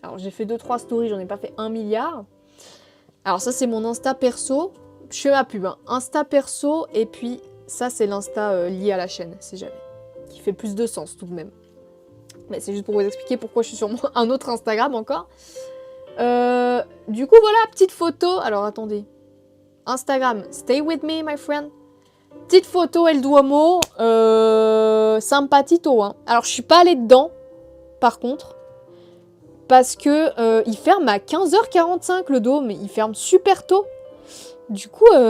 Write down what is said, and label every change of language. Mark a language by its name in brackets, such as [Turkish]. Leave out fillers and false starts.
[French] Alors j'ai fait 2-3 stories, j'en ai pas fait 1 milliard. Alors ça c'est mon Insta perso. Je fais ma pub, hein. Insta perso, et puis ça c'est l'Insta lié à la chaîne, si jamais. Qui fait plus de sens tout de même. Mais c'est juste pour vous expliquer pourquoi je suis sur un autre Instagram encore. Du coup voilà, petite photo. Alors attendez. [English] Instagram, stay with me my friend. [French] Petite photo El Duomo, sympatito, hein. Alors, je suis pas allée dedans, par contre, parce que il ferme à 15h45, le Dôme. Il ferme super tôt. Du coup,